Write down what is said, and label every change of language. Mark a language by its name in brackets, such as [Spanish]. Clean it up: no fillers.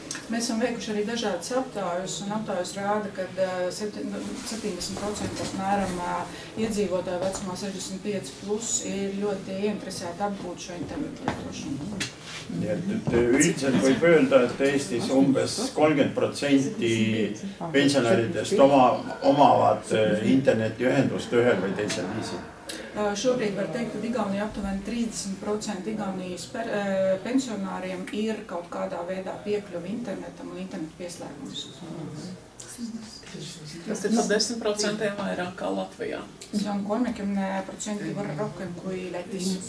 [Latvian] Mēs esam veikuši arī dažādas aptājus, un aptājus rāda, ka 70% apmēram iedzīvotāju vecumā 65+ ir ļoti ieinteresēti apgūt šo internetu lietošanu. [Estonian] Üldiselt võib öelda, et Eestis umbes 30% pensionäridest omavad internetiühendust ühel või teisel viisil. [Latvian] Šobrīd var teikt, ka Igaunijā aptuveni 30% Igaunijas pensionāriem ir kaut kādā veidā piekļuvi internetam un internetu pieslēgums. Tas ir 10% vairāk kā Latvijā. [Estonian] See on 30% võrra rohkem kui Lätis.